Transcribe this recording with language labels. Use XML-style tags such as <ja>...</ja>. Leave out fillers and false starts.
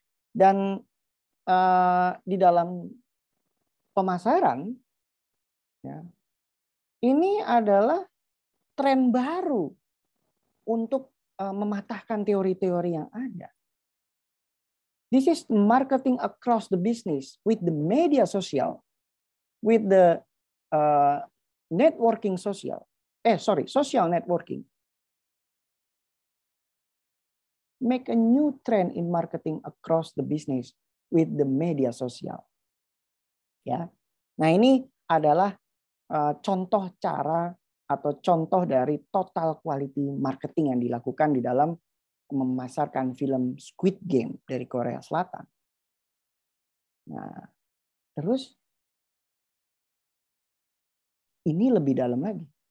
<id>Dan di dalam pemasaran, ya, ini adalah tren baru untuk mematahkan teori-teori yang ada.</id> <en>This is marketing across the business with the media social, with the networking social. Social networking. Make a new trend in marketing across the business with the media social.</en> <id>Ya. Nah, ini adalah contoh cara atau contoh dari total quality marketing yang dilakukan di dalam memasarkan film Squid Game dari Korea Selatan. Nah, terus ini lebih dalam lagi.</id>